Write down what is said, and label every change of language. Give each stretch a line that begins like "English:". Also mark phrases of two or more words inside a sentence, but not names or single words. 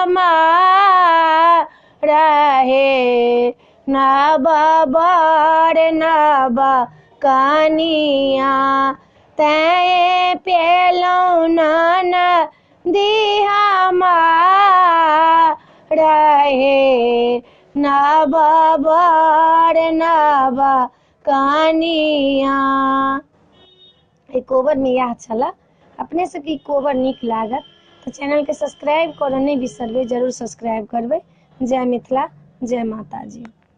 Maithili: रहे नव बर नव कनिया तैं पेलौ नाना दिहा रहे नव बर नव कनिया। कोबर में यह छला। अपने सबके कोबर नीक लागत तो चैनल के सब्सक्राइब करऽ नहीं बिसरबे, जरूर सब्सक्राइब करबे। जय मिथिला, जय माता जी।